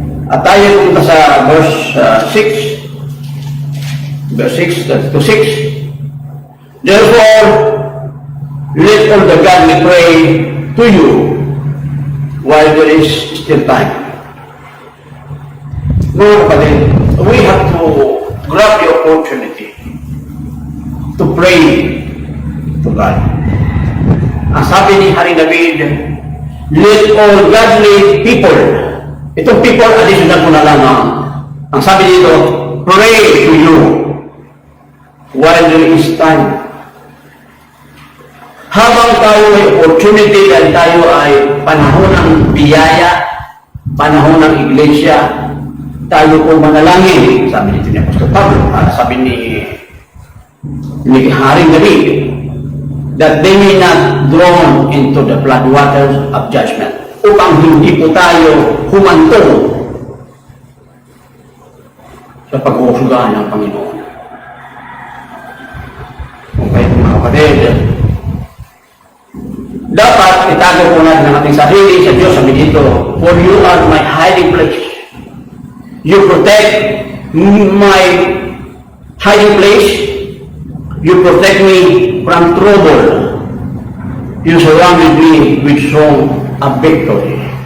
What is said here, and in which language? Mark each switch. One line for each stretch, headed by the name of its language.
Filipino: At tayo punta sa verse 6 to 6.
English: Therefore, let all the godly pray to you while there is still time.
Filipino: Mga kapatid,
English: we have to grab the opportunity to pray to God.
Filipino: Ang sabi ni Haring David,
English: let all godly people,
Filipino: itong people, additional ko na lamang. Ang sabi dito,
English: pray to you while there is time.
Filipino: Habang tayo may opportunity at tayo ay panahon ng biyaya, panahon ng iglesia, tayo po manalangin. Sabi dito ni Apostol Pablo, sabi ni Haring David,
English: that they may not drown into the floodwaters of judgment,
Filipino: upang hindi po tayo humantong sa pag-uusugan ng Panginoon. Kung kayo mga kapatid, dapat itago po natin ang ating sarili sa Diyos. Sabi dito,
English: for you are my hiding place. You protect my hiding place. You protect me from trouble. You surrounded me with song of victory.